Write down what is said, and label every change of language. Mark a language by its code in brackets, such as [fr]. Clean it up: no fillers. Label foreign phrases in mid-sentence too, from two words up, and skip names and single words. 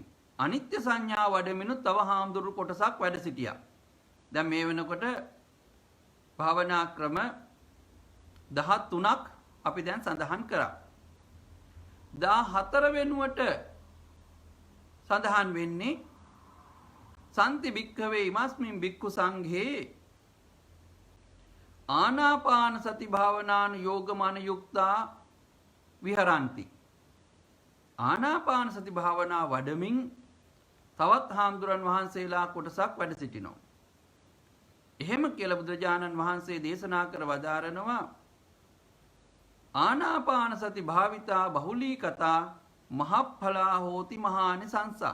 [si] අනිත්‍ය සංඥා වඩමිනුත් තව හාමුදුරු කොටසක් වැඩ සිටියා. දැන් මේ වෙනකොට භාවනා ක්‍රම 13ක් අපි දැන් සඳහන් කරා. [pi] 14 [si] වෙනුවට සඳහන් වෙන්නේ [pi] සම්ති භික්ඛවේ ඉමස්මින් භික්ඛු සංඝේ ආනාපාන සති භාවනාන යෝගමන යුක්තා විහරಂತಿ. [si] ආනාපාන සති භාවනා වඩමින් තවත් හාමුදුරන් වහන්සේලා කොටසක් වැඩ සිටිනවා. එහෙම කියලා බුදුරජාණන් වහන්සේ දේශනා කර වදාරනවා [pi] ආනාපාන සති භාවිතා බහුලී කතා මහප්ඵලා හෝති මහානිසංසා.